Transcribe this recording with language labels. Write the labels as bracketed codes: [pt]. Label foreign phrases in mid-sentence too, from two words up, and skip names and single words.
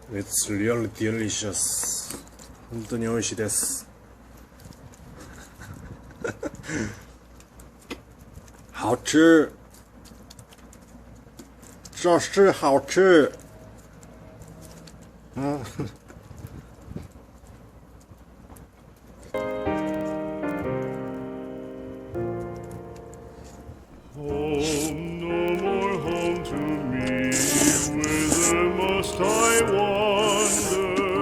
[en] It's really delicious. [ja] 本当に美味しいです。 [zh] 好吃，这是好吃。 [en] Home, no more home to me. Whither must I wander?